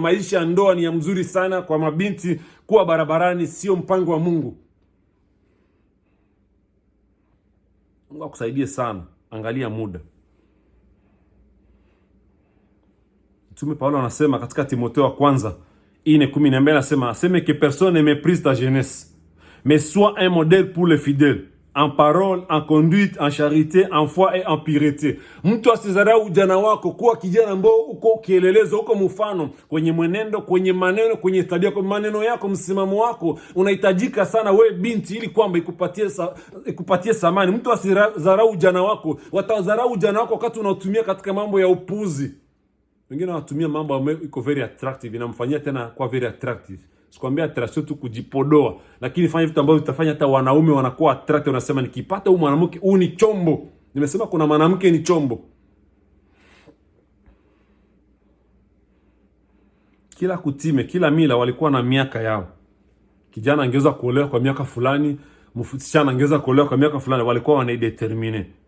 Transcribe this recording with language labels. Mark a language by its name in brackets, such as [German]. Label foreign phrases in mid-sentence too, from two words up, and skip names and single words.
[Swahili] Maisha ya ndoa ni ya mzuri sana kwa mabinti, kuwa barabarani sio mpango wa Mungu. Mungu akusaidie sana. Angalia muda. Mtume Paulo anasema katika Timotheo wa kwanza 4:12 anasema aseme [French] que personne ne méprise ta jeunesse, mais sois un modèle pour les fidèles, en parole, en conduite, en charité, en foi et en pureté. [Swahili] Mtu asizarau ujana wako, kuwa kijana ambao uko kielelezo, uko mfano kwenye mwenendo, kwenye maneno, kwenye tabia, kwa maneno yako, msimamo wako unahitajika sana we binti, ili kwamba ikupatie samani. Mtu asizarau ujana wako. Watazarau ujana wako wakati unatumia katika mambo ya upuzi. Wengine wanatumia mambo ambayo iko [English] very attractive, [Swahili] inamfanyia tena kwa [English] very attractive. [Swahili] Sikwambia attraction tu kujipodoa, lakini fanya vitu ambavyo vitafanya hata wanaume wanakuwa attracted, wanasema nikipata huyu mwanamke huyu ni chombo. Nimesema kuna mwanamke ni chombo. Kila kutime, kila mila walikuwa na miaka yao. Kijana angeweza kuolewa kwa miaka fulani, msichana angeweza kuolewa kwa miaka fulani, walikuwa wanaidetermine.